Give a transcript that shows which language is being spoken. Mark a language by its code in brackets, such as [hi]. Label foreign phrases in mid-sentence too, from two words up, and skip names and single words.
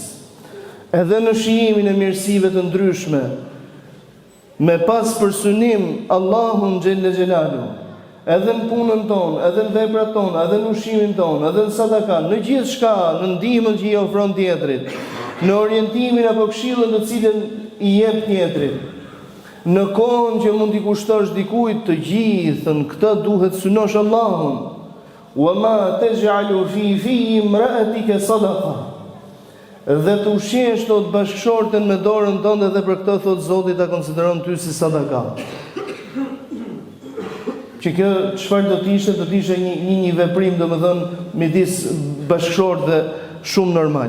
[sq] Edhe në shijimin e mirësive të ndryshme, me pas përsynim Allahun [ar] جل جلاله, [sq] edhe në punën tonë, edhe në veprat tonë, edhe në ushqimin tonë, edhe në sadakan, në gjithë shka, në ndihmën që i ofron tjetrit, në orientimin apo këshillën të cilën i jep tjetrit, në kohën që mund t'i kushtosh dikujt, të gjithën këtë duhet synosh Allahun. [ar] وما تجعل في امرأتك صدقة. [sq] Dhe të ushqesh të bashkëshorten me dorën tënde dhe për këtë thot Zoti ta konsideron ty si sadaka. Që kjo çfarë do të ishte një veprim domethënë midis bashkëshortëve shumë normal.